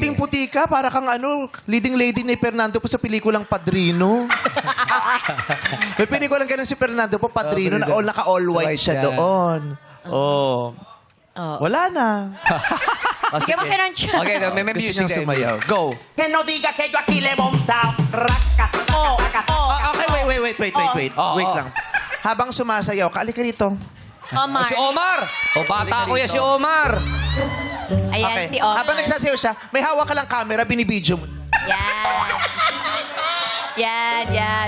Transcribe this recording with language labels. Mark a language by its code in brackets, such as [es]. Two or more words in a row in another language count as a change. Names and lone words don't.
[tl] puting-puti ka. Para kang leading lady ni Fernando po sa pelikulang Padrino. May pelikulang ganun si Fernando po, Padrino, na naka-all white White siya siya. doon. Oh. Oh. Wala na. O, Bigyan mo siya ng chance. Okay, may Gusto music niyang din. sumayaw. Go. [es] Que no diga que yo aquí le he montado. Raca, Oh, oh, [tl] Okay, wait. Wait lang. Habang sumasayaw ka, alika rito. Omar. Si Omar. O, bata ko yan si Omar. Ayan, Okay. si Omar. Habang nagsasayaw siya, may hawak ka lang camera, binibidyo mo. Yan. Yan.